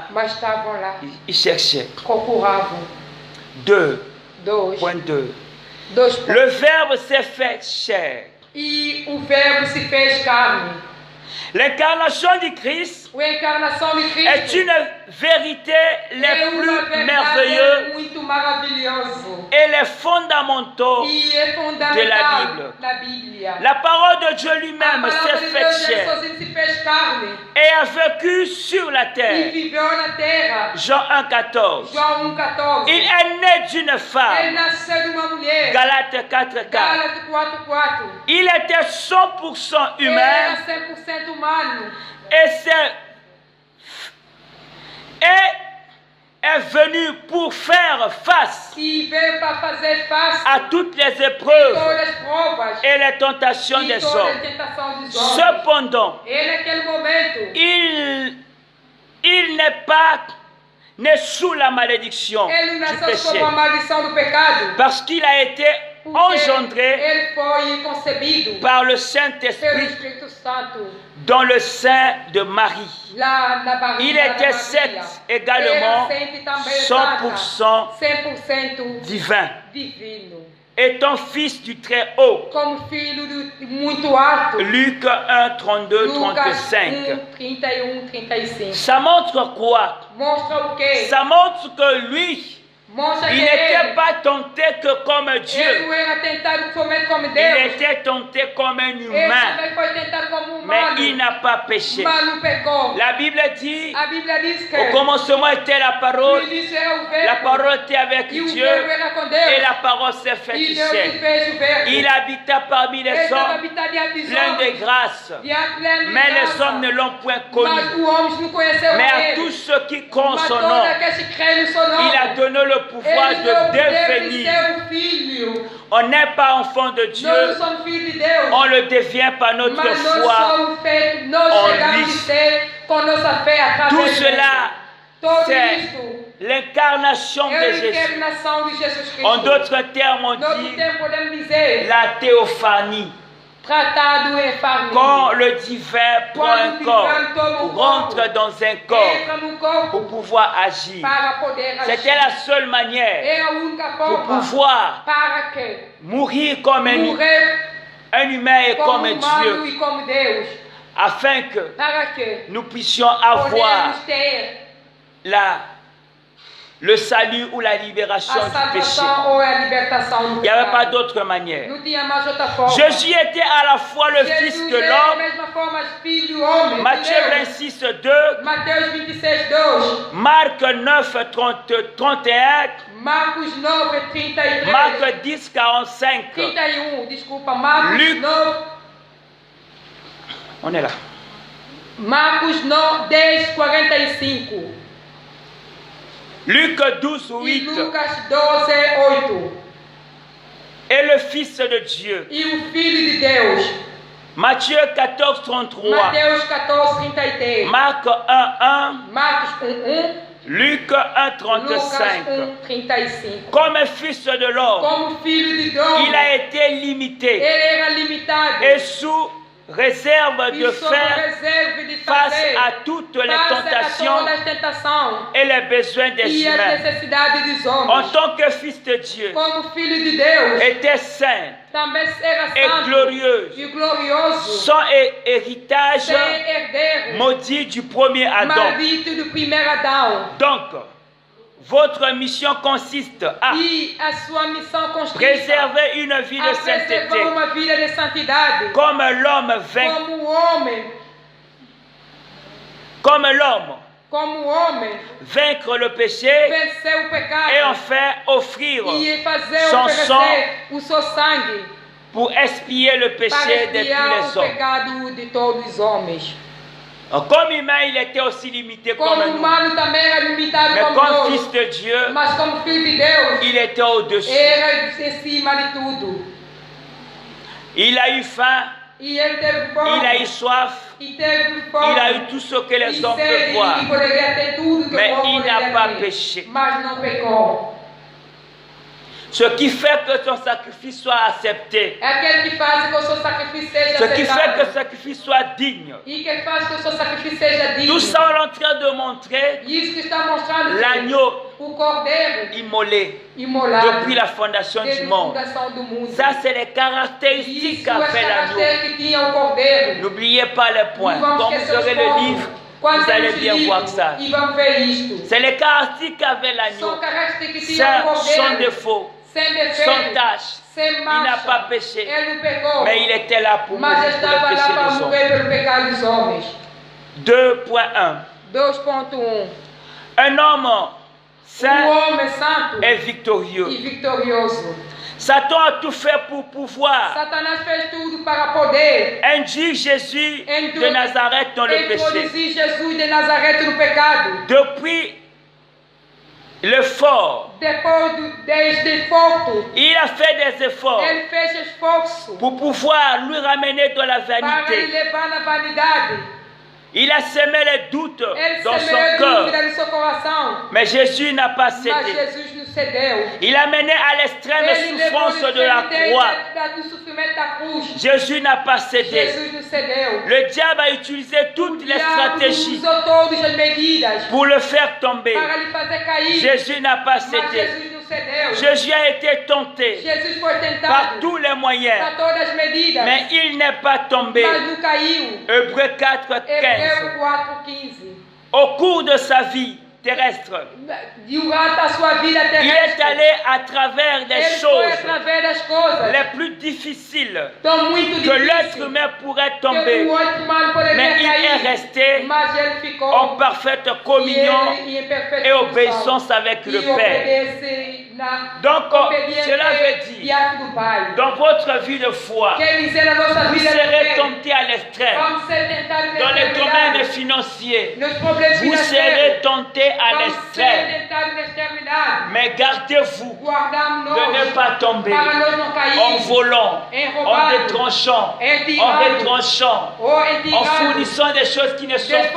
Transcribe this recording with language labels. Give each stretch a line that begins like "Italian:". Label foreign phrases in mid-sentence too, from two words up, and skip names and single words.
French: Ils cherchaient. 2.2. Le Verbe s'est fait chair. L'incarnation du Christ
Portuguese: A encarnação de Cristo
French: est une vérité les
Portuguese: uma
French: plus
Portuguese: verdade
French: merveilleuses
Portuguese: muito maravilhoso
French: et les fondamentaux.
Portuguese: e é
French: de la
Portuguese: fundamental
French: Bible.
Portuguese: da Bíblia.
French: La parole de Dieu
Portuguese: A
French: lui-même
Portuguese: palavra
French: s'est
Portuguese: de
French: fait
Portuguese: Deus,
French: chair
Portuguese: Jesus sozinho se fez carne
French: et a vécu sur la
Portuguese: e
French: terre.
Portuguese: viveu na terra.
French: Jean 1,14.
Portuguese: João 1,14.
French: Il est né d'une
Portuguese: Ele
French: femme.
Portuguese: nasceu de uma mulher.
French: Galates 4,4.
Portuguese: Gálatas 4,4.
French: Il était 100%
Portuguese: Ele
French: humain
Portuguese: era 100% humano
French: et est venu pour faire face
Portuguese: e veio para fazer face
French: à toutes les
Portuguese: a todas
French: épreuves
Portuguese: as provas
French: et les tentations
Portuguese: e
French: des
Portuguese: todas as
French: hommes.
Portuguese: tentações dos homens.
French: Cependant,
Portuguese: Ele, naquele momento,
French: il n'est pas né sous la malédiction
Portuguese: ele
French: du
Portuguese: nasceu
French: péché
Portuguese: sob a maldição do pecado.
French: parce qu'il a été
Portuguese: Porque
French: engendré
Portuguese: ele foi concebido
French: par le
Portuguese: pelo
French: Saint-Esprit
Portuguese: Espírito Santo
French: dans le sein de Marie.
Portuguese: lá na
French: Il
Portuguese: barriga da
French: était
Portuguese: Maria.
French: certes également
Portuguese: Era sempre também
French: 100%
Portuguese: 100%
French: divin,
Portuguese: divino.
French: étant fils du Très-Haut.
Portuguese: Como filho muito alto.
French: Luc 1, 32,
Portuguese: Lucas
French: 35.
Portuguese: 1:31-35.
French: Ça montre quoi?
Portuguese: Mostra o quê?
French: Ça montre que lui,
Portuguese: Mostra
French: il
Portuguese: que
French: n'était
Portuguese: ele,
French: pas tenté que comme
Portuguese: ele
French: Dieu.
Portuguese: não era tentado somente como
French: Il
Portuguese: Deus.
French: était tenté comme un
Portuguese: Ele
French: humain,
Portuguese: também foi tentado como
French: mais
Portuguese: humano.
French: il n'a pas péché.
Portuguese: Mas não pecou.
French: La Bible dit,
Portuguese: A Bíblia diz que
French: au commencement était la
Portuguese: no
French: parole,
Portuguese: início era o
French: la
Portuguese: verbo.
French: parole était avec
Portuguese: E o
French: Dieu,
Portuguese: verbo era com
French: et
Portuguese: Deus.
French: la parole s'est faite
Portuguese: E Deus se
French: chair.
Portuguese: fez o verbo.
French: Il habita parmi
Portuguese: Ele
French: les
Portuguese: estava
French: hommes,
Portuguese: habitado diante dos
French: plein de
Portuguese: homens.
French: grâce, Plein de mais les
Portuguese: graça.
French: hommes ne l'ont point
Portuguese: Mas
French: connu.
Portuguese: os homens não conheceram
French: Mais à
Portuguese: ele.
French: tous ceux qui comptent
Portuguese: Mas
French: son
Portuguese: todos
French: nom,
Portuguese: aqueles que creem no seu nome.
French: il a donné le pouvoir
Portuguese: Ele deu o
French: de
Portuguese: poder de
French: devenir.
Portuguese: ser o filho.
French: On n'est pas enfant de Dieu,
Portuguese: Nós não somos filhos de Deus.
French: on le devient par notre
Portuguese: Mas nós
French: foi.
Portuguese: somos feitos, nós
French: en
Portuguese: chegamos
French: lui.
Portuguese: a ser com nossa fé através
French: Tout
Portuguese: dele.
French: cela,
Portuguese: Todo
French: c'est
Portuguese: isto
French: l'incarnation
Portuguese: é
French: de
Portuguese: a
French: Jésus.
Portuguese: encarnação de Jesus Cristo.
French: En d'autres termes, on
Portuguese: Noutro
French: dit
Portuguese: tempo podemos dizer,
French: la théophanie.
Portuguese: tratado em família.
French: Quand le divin prend
Portuguese: Quando
French: un
Portuguese: o divino
French: corps,
Portuguese: toma
French: ou
Portuguese: um
French: rentre
Portuguese: corpo,
French: dans un corps
Portuguese: entra no corpo
French: pour pouvoir agir.
Portuguese: para poder agir.
French: C'était la seule manière
Portuguese: É a única
French: pour
Portuguese: forma
French: pouvoir
Portuguese: para que
French: mourir comme
Portuguese: morrer
French: un humain et
Portuguese: como
French: comme
Portuguese: humano
French: Dieu,
Portuguese: e como Deus,
French: afin que
Portuguese: para que
French: nous puissions avoir
Portuguese: podemos ter
French: le salut ou la libération
Portuguese: a
French: du péché.
Portuguese: salvação ou a libertação do
French: Il n'y avait pas
Portuguese: pecado.
French: d'autre manière.
Portuguese: Não tinha mais outra forma.
French: Jésus était à la fois le Fils
Portuguese: Jesus
French: de
Portuguese: é da
French: l'homme,
Portuguese: mesma forma filho, homem,
French: Matthieu
Portuguese: de Deus.
French: 26, 2,
Portuguese: Mateus 26:2,
French: Marc 9, 31,
Portuguese: Marcos 9:33,
French: Marc 10, 45.
Portuguese: 31, desculpa, Marcos
French: Luc.
Portuguese: 9,
French: On est là.
Portuguese: Marcos 9, 10:45
French: Luc 12,
Portuguese: e
French: 8.
Portuguese: Lucas 12:8.
French: Et le Fils de Dieu.
Portuguese: E o Filho de Deus,
French: Matthieu 14, 33.
Portuguese: Mateus 14:33,
French: Marc 1, 1.
Portuguese: Marcos 1:1,
French: Luc 1,
Portuguese: Lucas
French: 35.
Portuguese: 1:35.
French: Comme un fils de l'homme,
Portuguese: Como filho de Deus,
French: il a été limité
Portuguese: ele era limitado
French: et sous réserve de
Portuguese: e sob
French: faire
Portuguese: reserva de
French: face
Portuguese: fazer
French: à toutes les
Portuguese: face a
French: tentations
Portuguese: todas as tentações
French: et les besoins des
Portuguese: e as
French: humains.
Portuguese: necessidades dos
French: En
Portuguese: homens.
French: tant que fils de Dieu,
Portuguese: Como filho de Deus,
French: était saint
Portuguese: também era
French: et
Portuguese: santo
French: glorieux,
Portuguese: e glorioso,
French: sans héritage,
Portuguese: sem herdeiro,
French: maudit du premier Adam.
Portuguese: maldito do primeiro Adão.
French: Donc, votre mission consiste à
Portuguese: E a sua missão consiste
French: préserver une vie de
Portuguese: a preservar
French: sainteté,
Portuguese: uma vida de santidade,
French: comme l'homme vainc,
Portuguese: como o homem,
French: comme l'homme vaincre le péché
Portuguese: vencer o pecado
French: et enfin offrir
Portuguese: e fazer
French: son
Portuguese: oferecer o seu sangue
French: pour expier le
Portuguese: para
French: péché de
Portuguese: expiar
French: tous
Portuguese: o
French: les hommes.
Portuguese: pecado de todos os homens.
French: Comme humain, il était aussi limité
Portuguese: Como
French: comme nous.
Portuguese: humano também era limitado
French: Mais
Portuguese: como
French: comme
Portuguese: nós,
French: fils de Dieu,
Portuguese: mas como filho de Deus,
French: il était au-dessus.
Portuguese: era em cima de tudo.
French: Il a eu faim,
Portuguese: E ele teve fome,
French: il a eu soif,
Portuguese: e teve fome,
French: il a eu tout ce que les
Portuguese: e
French: hommes peuvent
Portuguese: sede,
French: voir.
Portuguese: e poderia ter tudo que
French: Mais
Portuguese: o homem
French: il n'a
Portuguese: poderia
French: pas
Portuguese: ter,
French: péché.
Portuguese: mas não pecou.
French: Ce qui fait que son sacrifice soit accepté.
Portuguese: É aquele que faz que o seu sacrifício seja
French: Ce qui fait que
Portuguese: aceitado.
French: le sacrifice soit digne.
Portuguese: E que faz que o seu sacrifício seja digno.
French: Tout ça, on est en train de montrer
Portuguese: Isso que está mostrando que
French: l'agneau
Portuguese: o cordeiro
French: immolé
Portuguese: imolado
French: depuis la fondation du
Portuguese: desde a
French: monde.
Portuguese: fundação do mundo.
French: Ça, c'est les caractéristiques
Portuguese: Isso, as
French: qu'avait l'agneau.
Portuguese: características que tinha o cordeiro.
French: N'oubliez pas les points.
Portuguese: Nous vamos
French: Quand vous
Portuguese: esquecer
French: aurez
Portuguese: os
French: le
Portuguese: pontos.
French: livre,
Portuguese: Quando
French: Vous allez
Portuguese: temos
French: bien
Portuguese: livro,
French: voir ça.
Portuguese: e vamos ver isto.
French: C'est les caractéristiques qu'avait l'agneau.
Portuguese: São características que tinham o
French: Sans
Portuguese: cordeiro,
French: défaut,
Portuguese: sem
French: sans
Portuguese: defeito,
French: tâche.
Portuguese: sem
French: Il n'a
Portuguese: mancha.
French: pas péché.
Portuguese: Ele não pecou,
French: Mais il était là pour
Portuguese: mas
French: mourir pour
Portuguese: estava
French: le
Portuguese: lá
French: péché
Portuguese: para
French: des hommes.
Portuguese: morrer pelo pecado dos homens.
French: 2.1.
Portuguese: 2.1.
French: Un homme saint
Portuguese: homem santo
French: est victorieux.
Portuguese: e vitorioso.
French: Satan a tout fait pour pouvoir
Portuguese: Satanás fez tudo para poder
French: induire Jésus de Nazareth dans le péché.
Portuguese: introduzir Jesus de Nazaré no pecado.
French: Depuis l'effort,
Portuguese: Desde forte,
French: il a fait des efforts
Portuguese: ele fez esforço
French: pour pouvoir lui ramener dans la
Portuguese: para lhe
French: vanité.
Portuguese: levar na vanidade.
French: Il a semé les doutes
Portuguese: Ele
French: dans son
Portuguese: semeou
French: cœur.
Portuguese: dúvida no seu coração,
French: Mais Jésus n'a pas
Portuguese: mas
French: cédé.
Portuguese: Jesus não cedeu.
French: Il a mené à l'extrême
Portuguese: Ele levou
French: souffrance de la croix.
Portuguese: do sofrimento da cruz.
French: Jésus n'a pas cédé.
Portuguese: Jesus não cedeu.
French: Le diable a utilisé toutes les stratégies
Portuguese: Usou todas as medidas
French: pour le faire tomber.
Portuguese: para lhe fazer cair.
French: Jésus n'a pas
Portuguese: Mas
French: cédé.
Portuguese: Jesus não cedeu.
French: Jésus a été tenté
Portuguese: Jesus foi
French: par
Portuguese: tentado
French: tous les moyens,
Portuguese: para todas as medidas,
French: mais il n'est pas tombé.
Portuguese: mas não caiu.
French: Hébreux 4, 15.
Portuguese: Hebreu 4:15.
French: Au cours de sa vie terrestre,
Portuguese: Durante a sua vida
French: il est
Portuguese: terrestre,
French: allé à travers des
Portuguese: ele foi
French: choses
Portuguese: através das coisas
French: les plus difficiles
Portuguese: tão muito
French: que l'être
Portuguese: difíceis
French: humain pourrait
Portuguese: que o
French: tomber,
Portuguese: outro humano poderia
French: mais il est
Portuguese: cair,
French: resté
Portuguese: mas ele ficou
French: en parfaite communion
Portuguese: em perfeita
French: et
Portuguese: função,
French: obéissance avec le
Portuguese: e
French: Père.
Portuguese: obedece na
French: Donc,
Portuguese: obediência
French: cela veut dire,
Portuguese: diante do Pai.
French: dans votre vie de foi,
Portuguese: Quer dizer, na nossa
French: vous
Portuguese: vida de
French: serez
Portuguese: fé,
French: tenté à l'extrême.
Portuguese: vamos ser tentados
French: Dans
Portuguese: na
French: les domaines
Portuguese: extremidade.
French: financiers,
Portuguese: Nos problemas
French: vous serez
Portuguese: financeiros,
French: tenté à
Portuguese: vamos
French: l'extrême.
Portuguese: ser tentados na extremidade.
French: Mais gardez-vous
Portuguese: Guardamos-nos
French: de ne pas tomber
Portuguese: para nós não
French: en
Portuguese: cairmos,
French: volant,
Portuguese: em
French: en
Portuguese: roubar,
French: détranchant,
Portuguese: em
French: en
Portuguese: tirando,
French: retranchant,
Portuguese: ou em
French: en
Portuguese: tirando,
French: fournissant des choses qui ne sont pas